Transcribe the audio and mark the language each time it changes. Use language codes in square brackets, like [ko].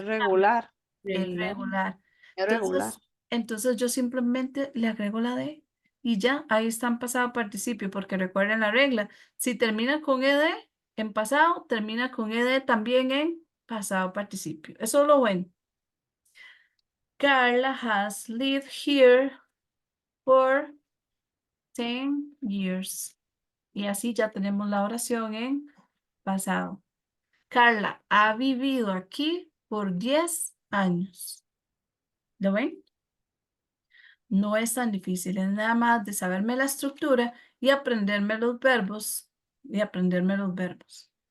[es] regular, es Regular. regular? es regular. Entonces yo simplemente le agrego la de y ya, ahí está en pasado participio, porque recuerden la regla. Si termina con ed en pasado, termina con ed también en pasado participio. Eso es lo bueno. [en] Carla has lived here for 10 years. [es] Y así ya tenemos la oración en pasado. Carla ha vivido aquí por 10 años. ¿Lo ven? No es tan difícil, es nada más de saberme la estructura y aprenderme los verbos.